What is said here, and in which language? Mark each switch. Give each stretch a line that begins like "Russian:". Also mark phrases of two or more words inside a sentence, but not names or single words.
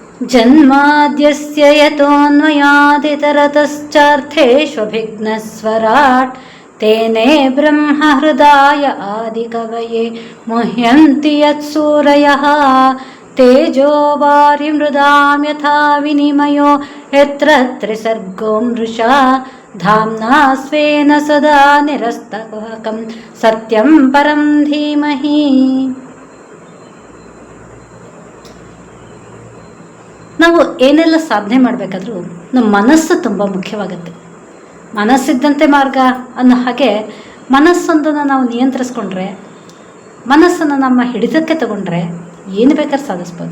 Sanskrit: ಜನ್ಮಾದ್ಯಸ್ಯ ಯತೋನ್ಮಯಾದಿತರತಶ್ಚಾರ್ಥೇಷ್ವಭಿಘ್ನಸ್ವರಾಟ್ ತೇನೇ ಬ್ರಹ್ಮ ಹೃದಯ ಆದಿಕವಯೇ ಮುಹ್ಯಂತಿ ಯತ್ಸೂರಯಃ ತೇಜೋ ವಾರಿಮೃದಾಂ ಯಥಾ ವಿನಿಮಯೋ ಯತ್ರ ತ್ರಿಸರ್ಗೋ ಮೃಷಾ ಧಾಮ್ನಾ ಸ್ವೇನ ಸದಾ ನಿರಸ್ತಕುಹಕಂ ಸತ್ಯಂ ಪರಂ ಧೀಮಹಿ.
Kannada: ನಾವು ಏನೆಲ್ಲ ಸಾಧನೆ ಮಾಡಬೇಕಾದ್ರೂ ನಮ್ಮ ಮನಸ್ಸು ತುಂಬ ಮುಖ್ಯವಾಗುತ್ತೆ. ಮನಸ್ಸಿದ್ದಂತೆ ಮಾರ್ಗ ಅನ್ನೋ ಹಾಗೆ ಮನಸ್ಸೊಂದನ್ನು ನಾವು ನಿಯಂತ್ರಿಸ್ಕೊಂಡ್ರೆ, ಮನಸ್ಸನ್ನು ನಮ್ಮ ಹಿಡಿತಕ್ಕೆ ತಗೊಂಡ್ರೆ ಏನು ಬೇಕಾದ್ರೂ ಸಾಧಿಸ್ಬೋದು.